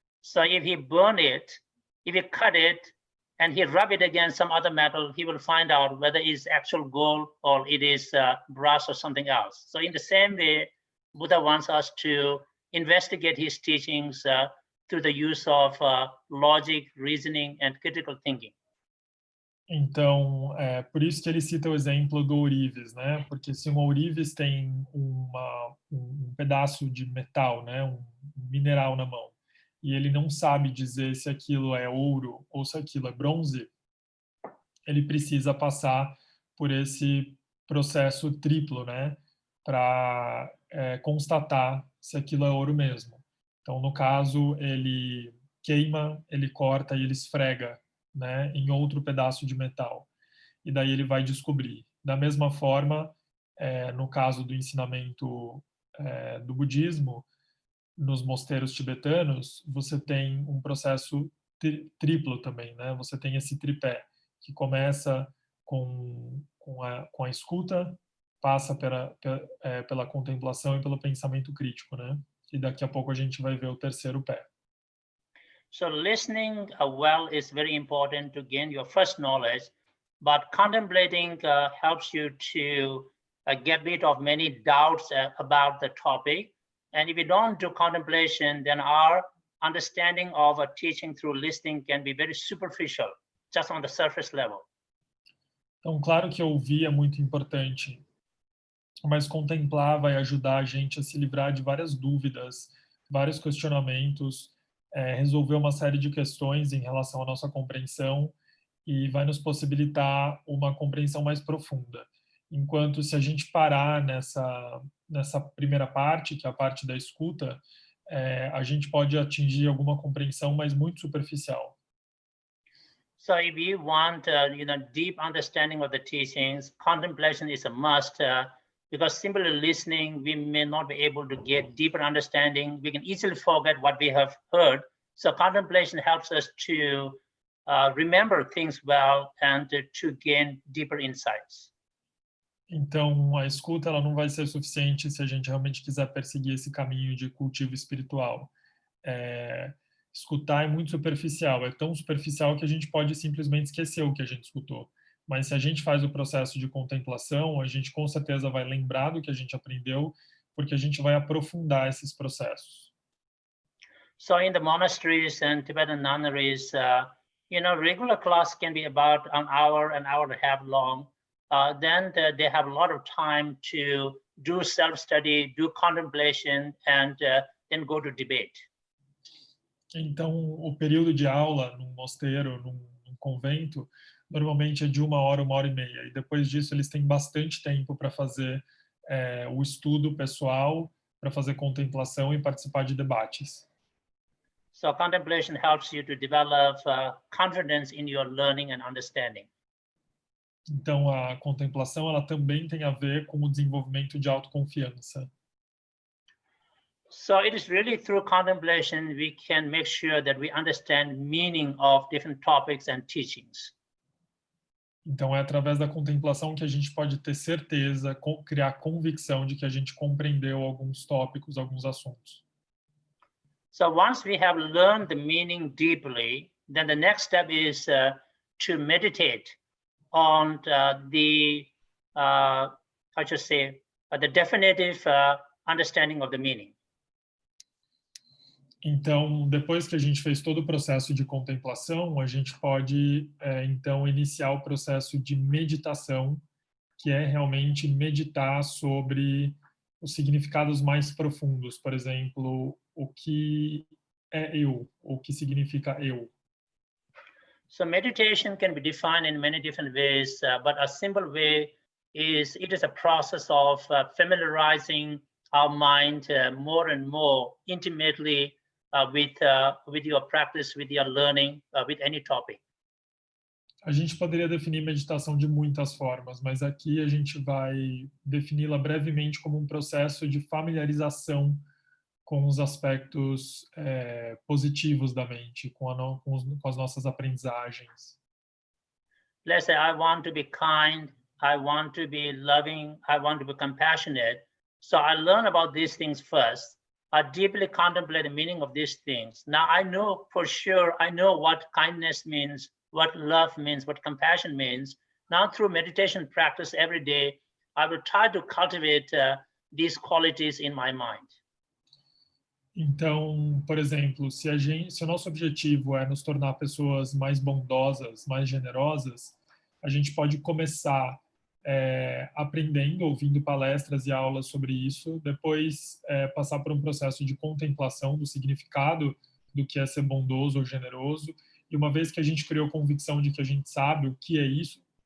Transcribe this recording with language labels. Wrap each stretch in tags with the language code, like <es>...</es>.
<en>So if he burn it, if he cut it, and he rub it against some other metal, he will find out whether it's actual gold or it is brass or something else. So in the same way, Buddha wants us to investigate his teachings through the use of logic, reasoning, and critical thinking.</en> <pt>Então, por isso que ele cita o exemplo do ourives, né? Porque se um ourives tem um pedaço de metal, né? Um mineral na mão, e ele não sabe dizer se aquilo é ouro ou se aquilo é bronze, ele precisa passar por esse processo triplo, né? Para constatar se aquilo é ouro mesmo. Então, no caso, ele queima, ele corta e ele esfrega, né, em outro pedaço de metal. E daí ele vai descobrir. Da mesma forma, no caso do ensinamento do budismo, nos mosteiros tibetanos, você tem um processo triplo também, né? Você tem esse tripé, que começa com a escuta, passa pela contemplação e pelo pensamento crítico, né? E daqui a pouco a gente vai ver o terceiro pé.</pt> <en>So listening well is very important to gain your first knowledge, but contemplating helps you to get rid of many doubts about the topic. And if you don't do contemplation, then our understanding of a teaching through listening can be very superficial, just on the surface level.</en> <pt>Então, claro que ouvir é muito importante, mas contemplar vai ajudar a gente a se livrar de várias dúvidas, vários questionamentos, resolver uma série de questões em relação à nossa compreensão e vai nos possibilitar uma compreensão mais profunda. Enquanto se a gente parar nessa primeira parte, que é a parte da escuta, a gente pode atingir alguma compreensão, mas muito superficial.</pt> <en>So if you want deep understanding of the teachings, contemplation is a must, because simply listening, we may not be able to get deeper understanding. We can easily forget what we have heard. So contemplation helps us to remember things well and to gain deeper insights.</en> <pt>Então, a escuta ela não vai ser suficiente se a gente realmente quiser perseguir esse caminho de cultivo espiritual. Escutar é muito superficial, é tão superficial que a gente pode simplesmente esquecer o que a gente escutou. Mas se a gente faz o processo de contemplação, a gente com certeza vai lembrar do que a gente aprendeu, porque a gente vai aprofundar esses processos.</pt> <en>So in the monasteries and Tibetan nunneries, regular class can be about an hour and a half long. Then they have a lot of time to do self-study, do contemplation, and then go to debate.</en> <pt>Então, o período de aula num mosteiro, num convento, normalmente é de 1 hora e meia. E depois disso, eles têm bastante tempo para fazer o estudo pessoal, para fazer contemplação e participar de debates.</pt> <en>So contemplation helps you to develop confidence in your learning and understanding.</en> <pt>Então, a contemplação ela também tem a ver com o desenvolvimento de autoconfiança.</pt> <en>So it is really through contemplation we can make sure that we understand meaning of different topics and teachings.</en> <pt>Então, é através da contemplação que a gente pode ter certeza, criar convicção de que a gente compreendeu alguns tópicos, alguns assuntos.</pt> <en>So once we have learned the meaning deeply, then the next step is to meditate on the definitive understanding of the meaning.</en> <pt>Então, depois que a gente fez todo o processo de contemplação, a gente pode, então, iniciar o processo de meditação, que é realmente meditar sobre os significados mais profundos. Por exemplo, o que é eu, o que significa eu.</pt> <en>So meditation can be defined in many different ways, but a simple way is it is a process of familiarizing our mind more and more intimately with your practice, with your learning, with any topic.</en> <pt>A gente poderia definir meditação de muitas formas, mas aqui a gente vai defini-la brevemente como um processo de familiarização com os aspectos positivos da mente, com as nossas aprendizagens.</pt> <en>Let's say I want to be kind, I want to be loving, I want to be compassionate. So I learn about these things first. I deeply contemplate the meaning of these things. Now I know for sure, I know what kindness means, what love means, what compassion means. Now through meditation practice every day, I will try to cultivate these qualities in my mind.</en> <pt>Então, por exemplo, se o nosso objetivo é nos tornar pessoas mais bondosas, mais generosas, a gente pode começar aprendendo, ouvindo palestras e aulas sobre isso, depois passar por um processo de contemplação do significado do que é ser bondoso ou generoso, e uma vez que a gente criou convicção de que a gente sabe o que é isso,</pt>